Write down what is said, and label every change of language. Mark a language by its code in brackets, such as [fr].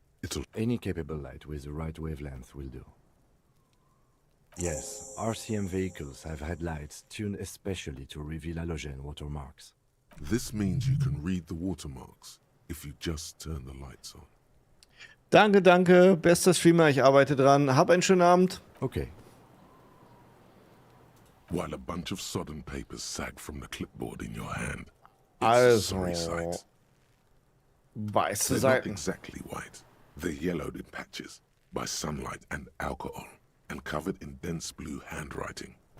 [en] It'll... Any capable light with the right wavelength will do. Yes, RCM vehicles have had lights tuned especially to reveal halogen watermarks. This means you can read the watermarks if you just turn the lights on. [de] Danke. Bester Streamer, ich arbeite dran. Hab einen schönen Abend. [en] Okay. While a bunch of sodden papers sag from the clipboard in your hand. It's a sorry sight. [de] Weiße [en] They're not [de] Seiten. [en] exactly white. They're yellowed in patches by sunlight and alcohol, and covered in dense blue handwriting.